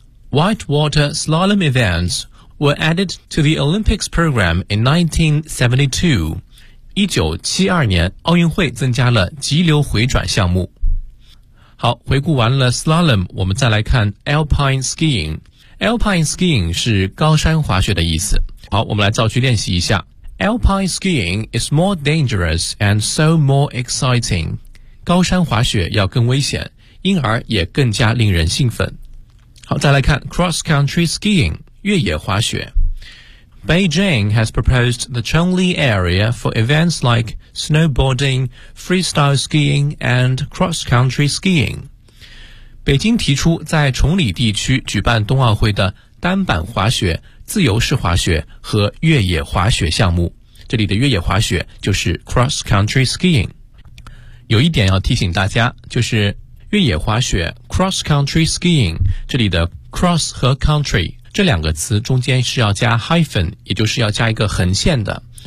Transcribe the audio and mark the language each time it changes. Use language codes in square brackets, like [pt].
[en] Whitewater slalom events were added to the Olympics program in 1972. [zh] 1972年奥运会增加了急流回转项目。好，回顾完了 slalom， 我们再来看 alpine skiing。 alpine skiing 是高山滑雪的意思。好，我们来造句练习一下。 [en] Alpine skiing is more dangerous and so more exciting. [zh] 高山滑雪要更危险，因而也更加令人兴奋。好，再来看 cross-country skiing， 越野滑雪。 [en] Beijing has proposed the Chongli area for events like snowboarding, freestyle skiing, and cross-country skiing. [zh] 北京提出在崇礼地区举办冬奥会的单板滑雪、自由式滑雪和越野滑雪项目。这里的越野滑雪就是 cross-country skiing。有一点要提醒大家，就是越野滑雪 cross-country skiing， 这里的 cross 和 country 这两个词中间是要加 hyphen， 也就是要加一个横线的。